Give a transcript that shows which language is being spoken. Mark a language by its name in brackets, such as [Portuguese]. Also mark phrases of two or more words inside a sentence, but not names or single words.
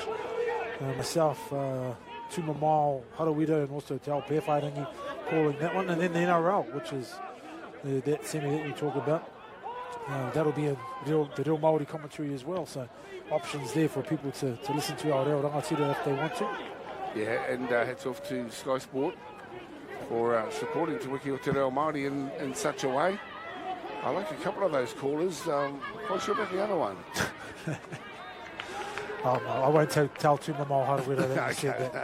[English] Myself, Tumamau, Harawira, and also Te Ao Pewhairangi calling that one. And then the NRL, which is that semi that you talk about. That'll be the real Māori commentary as well. So options there for people to listen to our [Māori] reo rangatira [English] if they want to. Yeah, and hats off to Sky Sport for supporting Te Wiki o Te Reo Māori in such a way. I like a couple of those callers. Not sure about the other one. Oh, no, I won't tell Tumamau Harawira that you said that.